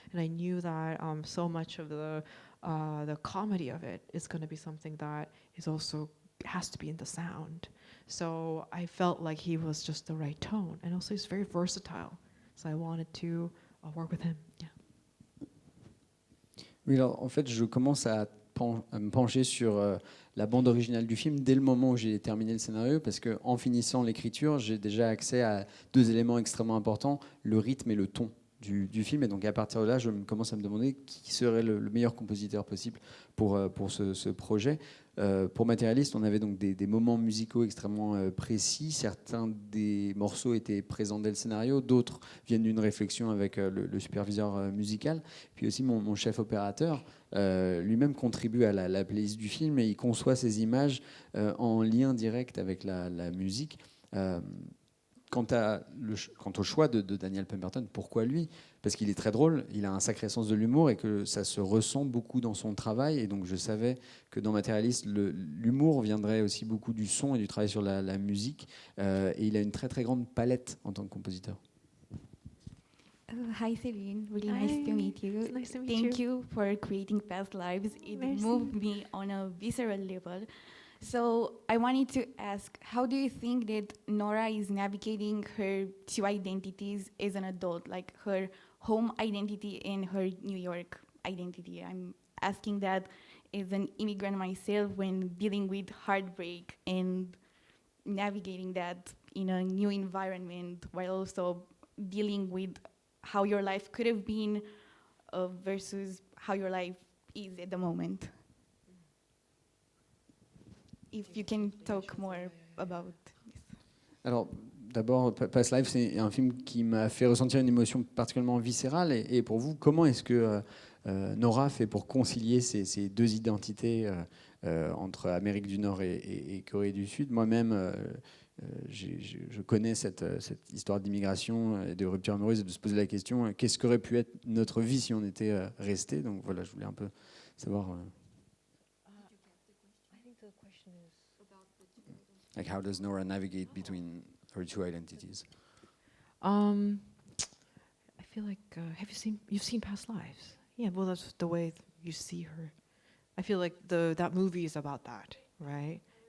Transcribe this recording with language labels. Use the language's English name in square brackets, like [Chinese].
[English] And I knew that so much of the comedy of it is going to be something that is also has to be in the sound. So I felt like he was just the right tone, and also he's very versatile. So I wanted to work with him. Yeah. [French] Oui, alors en fait, je commence à me pencher sur la bande originale du film dès le moment où j'ai terminé le scénario, parce qu'en finissant l'écriture, j'ai déjà accès à deux éléments extrêmement importants, le rythme et le ton du film. Et donc à partir de là, je commence à me demander qui serait le meilleur compositeur possible pour ce projet. Pour Matérialiste, on avait donc des moments musicaux extrêmement précis. Certains des morceaux étaient présents dès le scénario, d'autres viennent d'une réflexion avec le superviseur musical. Puis aussi mon chef opérateur lui-même contribue à la playlist du film, et il conçoit ces images en lien direct avec la musique. Quant au choix de Daniel Pemberton, pourquoi lui? Parce qu'il est très drôle, il a un sacré sens de l'humour, et que ça se ressent beaucoup dans son travail. Et donc je savais que dans Matérialiste, l'humour viendrait aussi beaucoup du son et du travail sur la musique. Et il a une très très grande palette en tant que compositeur. [English] Hi Céline, really Hi. nice to meet you. It's nice to meet Thank you. you for creating Past Lives. It [French] Merci. [English] moved me on a visceral level. So I wanted to ask, how do you think that Nora is navigating her two identities as an adult, like her home identity and her New York identity? I'm asking that as an immigrant myself, when dealing with heartbreak and navigating that in a new environment, while also dealing with how your life could have been versus how your life is at the moment. If you can talk more about this. [French] Alors, d'abord, Past Life, c'est un film qui m'a fait ressentir une émotion particulièrement viscérale. Et pour vous, comment est-ce que Nora fait pour concilier ces deux identités entre Amérique du Nord et Corée du Sud? Moi-même, je connais cette histoire d'immigration et de rupture amoureuse, et de se poser la question, qu'est-ce qu'aurait pu être notre vie si on était resté? Donc voilà, je voulais un peu savoir... [English] Like, how does Nora navigate between her two identities? I feel like you've seen Past Lives? Yeah, well, that's the way you see her. I feel like that movie is about that, right?